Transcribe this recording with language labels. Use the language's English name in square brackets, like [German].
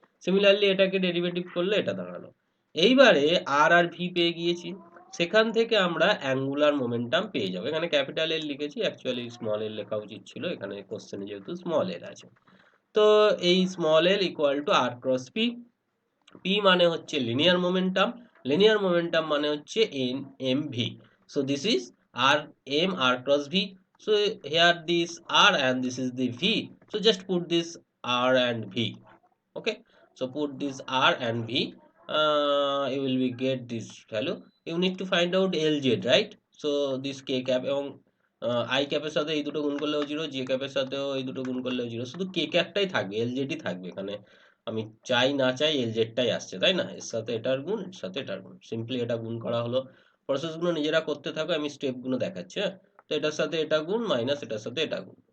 [Bangla] Similarly এটাকে derivative করলে এটা দাঁড়ালো। এইবারে আর আর ভি পেয়ে গিয়েছি, সেখান থেকে আমরা অ্যাঙ্গুলার মোমেন্টাম পেয়ে যাবো। এখানে ক্যাপিটাল এল লিখেছি, অ্যাকচুয়ালি স্মল এল লেখা উচিত ছিল, এখানে কোশ্চেনে যেহেতু স্মল এল আছে। তো এই small L equal to আর cross P. P মানে হচ্ছে লিনিয়ার মোমেন্টাম, লিনিয়ার মোমেন্টাম মানে হচ্ছে N M V. [English] So this is R M R cross V. So here this r and this is the v. So just put this r and v. Okay, so put this r and v. You will be get this value. You need to find out lz, right? So this k cap [Bangla] এবং i ক্যাপের সাথে এই দুটো গুণ করলেও zero, j ক্যাপের সাথেও এই দুটো গুণ করলেও জিরো, শুধু k ক্যাপটাই থাকবে, lz ই থাকবে এখানে। আমি চাই না চাই lz টাই আসছে, তাই না? এর সাথে এটার গুণ, এর সাথে এটার গুণ, সিম্পলি এটা গুণ করা হলো। প্রসেসগুলো নিজেরা করতে থাকো, আমি স্টেপগুলো দেখাচ্ছি। হ্যাঁ, তো এটার সাথে এটা গুণ মাইনাস এটার সাথে এটা গুণ।